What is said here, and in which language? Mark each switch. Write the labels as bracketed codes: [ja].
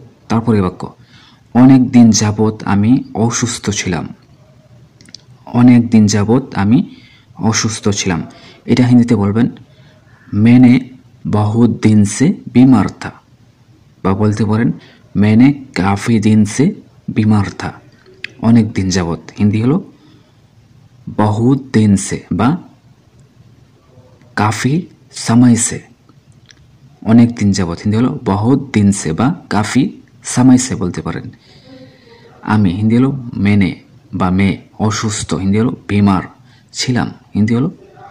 [bn] তারপরে বাক্য অনেক দিন যাবত আমি অসুস্থ ছিলাম। অনেক দিন যাবত আমি অসুস্থ ছিলাম, এটা হিন্দিতে বলবেন [hi] मैंने बहुत दिन से बीमार था [bn] বা বলতে পারেন [hi] मैंने काफ़ी दिन से बीमार था। [bn] অনেক দিন যাবত হিন্দি হলো [hi] बहुत दिन से [bn] বা [hi] काफ़ी समय से। [bn] অনেক দিন যাবত হিন্দি হলো [hi] बहुत दिन से [bn] বা [hi] काफ़ी समय से [bn] বলতে পারেন। আমি হিন্দি হলো [hi] मैंने [bn] বা [hi] मैं [bn] অসুস্থ হিন্দি হলো [hi] बीमार [bn] ছিলাম হিন্দি হলো